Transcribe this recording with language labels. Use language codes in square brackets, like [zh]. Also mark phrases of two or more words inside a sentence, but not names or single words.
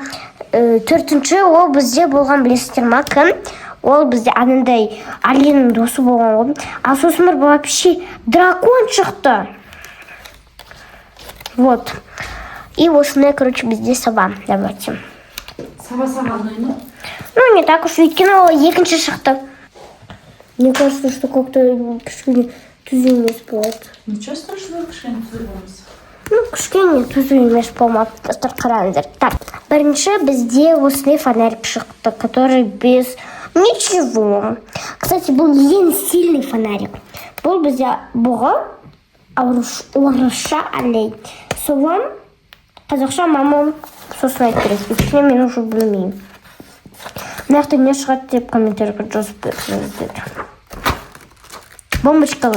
[kk] Төртінші ол бізде болған, білесіздер ма, кім? Ол бізде анандай оленнің досы болған. А сосын барып вообще дракон шықты. Вот. И осындай, короче, бізде саба. [ru] Давайте. [kk] Саба саған ұнайды? [ru] Ну, не так уж, [kk] өйткені ол екінші шықты. [ru] Мне кажется, что как-то [kk] кішкене түзу емес болады. [ru] Ничего страшного, [kk] кішкене түзу болмыз. Ну, кішкене түзу емес болмады. Достар, қараңыздар. Так, бірінші бізде осындай фонарик шықты, [ru] который без ничего. Кстати, [kk] бұл ең сильный фонарик. Бұл бізде бұғы орысша олень. Соған қазақша мамам сосын айтып береді. Өйткені мен уже білмеймін. Нақты не шығады деп комментарийға жазып беріңіздер. Бомбочкалар.